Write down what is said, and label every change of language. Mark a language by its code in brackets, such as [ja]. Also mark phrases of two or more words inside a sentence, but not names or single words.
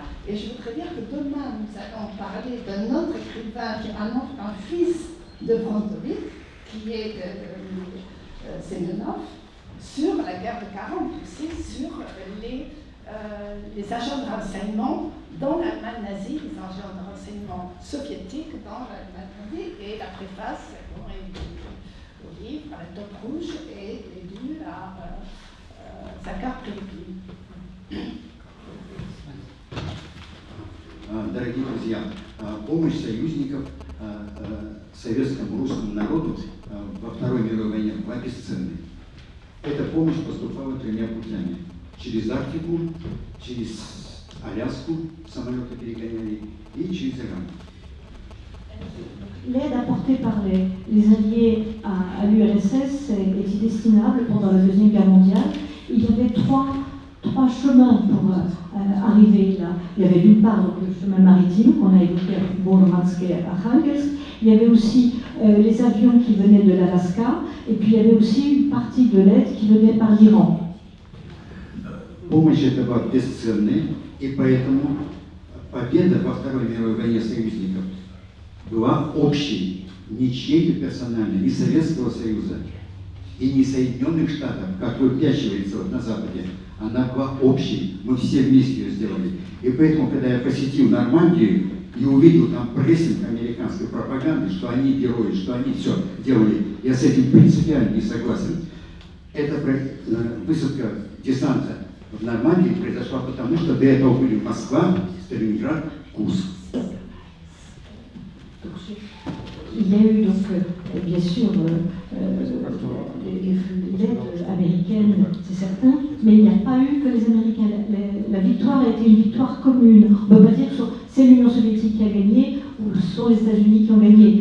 [fr] Et je voudrais dire que demain, nous allons parler d'un autre écrivain, un fils de Brandovik, qui est Semenov, sur la guerre de 40, aussi sur les agents de renseignement dans l'Allemagne nazie, les agents de renseignement soviétiques dans l'Allemagne nazie, et la préface au livre, à la Top Rouge, est due à Zakhar Prigogine. [ru] Дорогие друзья, помощь союзников советскому русскому народу во Второй мировой войне была бесценной. Эта помощь поступала тремя путями. Через Арктику, через Аляску, самолеты перегоняли, и через Иран. [fr] L'aide apportée par les Alliés à l'URSS est inestimable pendant la Deuxième Guerre mondiale. Il y avait trois chemins pour arriver là. Il y avait d'une part donc, le chemin maritime qu'on a évoqué avec Murmansk et Arkhangelsk. Il y avait aussi les avions qui venaient de l'Alaska. Et puis il y avait aussi une partie de l'aide qui venait par l'Iran. [ru] Помощь эта была бесценной, и поэтому победа во Второй мировой войне союзников была общей, не чьей-то персональной, ни Советского Союза и ни Соединенных Штатов, как выпячивается вот на Западе. Она была общей, мы все вместе ее сделали. И поэтому, когда я посетил Нормандию и увидел там прессинг американской пропаганды, что они герои, что они все делали, я с этим принципиально не согласен. Эта высадка десанта в Нормандии произошла потому, что до этого были Москва, Сталинград, Курск. [fr] Il y a eu donc, bien sûr, l'aide américaine, c'est certain, mais il n'y a pas eu que les Américains. La victoire a été une victoire commune. On ne peut pas dire que c'est l'Union soviétique qui a gagné ou ce sont les États-Unis qui ont gagné.